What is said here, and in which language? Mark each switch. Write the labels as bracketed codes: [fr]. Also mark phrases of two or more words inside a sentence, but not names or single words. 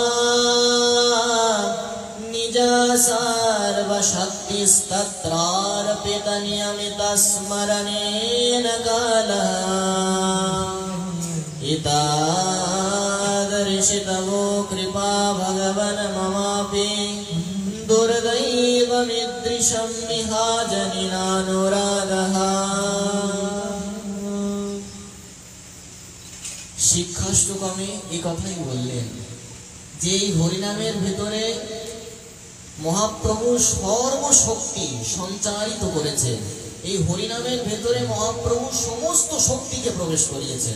[sa] निज सर्वशक्तिस्तत्रार्पित नियमित स्मरणेन कालः इतादृशि तवो कृपा भगवन् ममापि दुर्दैवमीदृशं विहाजनिनानुरागः। [bn] শিক্ষাষ্টকমে এই কথাই বললেন যে এই হরিনামের ভেতরে মহাপ্রভু সর্বশক্তি সঞ্চারিত করেছেন। এই হরিনামের ভেতরে মহাপ্রভু সমস্ত শক্তিকে প্রবেশ করিয়েছেন।